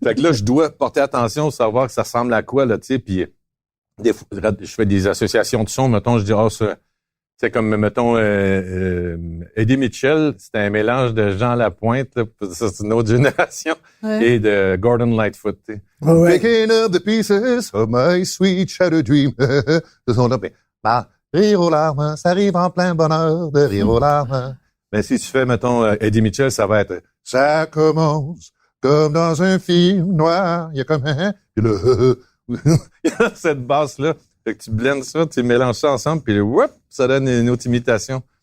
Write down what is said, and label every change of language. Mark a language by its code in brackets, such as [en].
[fr] Fait que là, je dois porter attention, savoir que ça ressemble à quoi, là, tu sais, puis des fois, je fais des associations de sons, mettons, je dis, c'est comme, mettons, Eddie Mitchell, c'était un mélange de Jean Lapointe, là, ça, c'est une autre génération, et de Gordon Lightfoot, tu sais. [en] Picking up the pieces of my sweet shattered dream. [fr] Ce son-là, rire aux larmes, ça arrive en plein bonheur de rire aux larmes. Mais si tu fais, mettons, Eddie Mitchell, ça va être « Ça commence comme dans un film noir. » Il y a comme un... Puis là, il y a cette basse-là. Fait que tu blendes ça, tu mélanges ça ensemble, puis whoop, ça donne une autre imitation.